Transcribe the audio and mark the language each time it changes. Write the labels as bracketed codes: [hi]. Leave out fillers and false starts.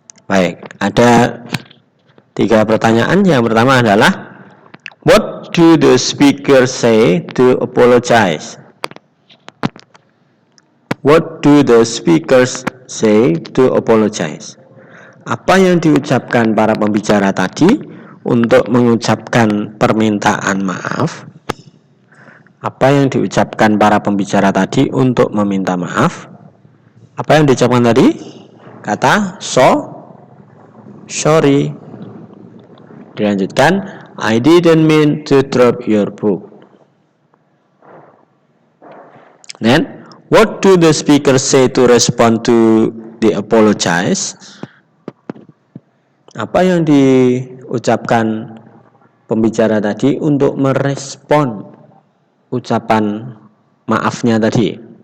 [id] Baik, ada 3 pertanyaan. Yang pertama adalah, [en] what do the speaker say to apologize? What do the speakers say to apologize? [id] Apa yang diucapkan para pembicara tadi untuk mengucapkan permintaan maaf? Apa yang diucapkan para pembicara tadi untuk meminta maaf? Apa yang diucapkan tadi? Kata sorry. [en] Dilanjutkan, I didn't mean to drop your book. Then, what do the speaker say to respond to the apologize? [id] Apa yang diucapkan pembicara tadi untuk merespon ucapan maafnya tadi?